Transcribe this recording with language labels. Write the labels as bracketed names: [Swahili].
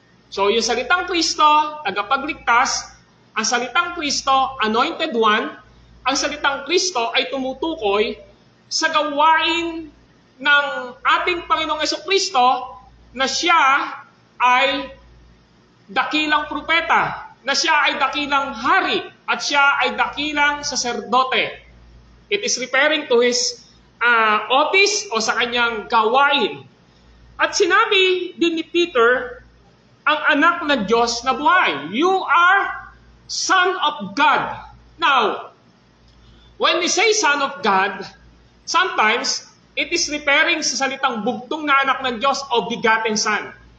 [Filipino] So, yung salitang Kristo, tagapagligtas, ang salitang Kristo, [English] anointed one, [Filipino] ang salitang Kristo ay tumutukoy sa gawain ng ating Panginoong Jesucristo na siya ay dakilang propeta, na siya ay dakilang hari, at siya ay dakilang saserdote. [English] It is referring to his office [Filipino] o sa kanyang gawain. At sinabi din ni Peter, ang anak ng Diyos na buhay. [English] You are Son of God. Now, when we say Son of God, sometimes it is referring [Filipino] sa salitang bugtong na anak ng Diyos o [English] begotten Son.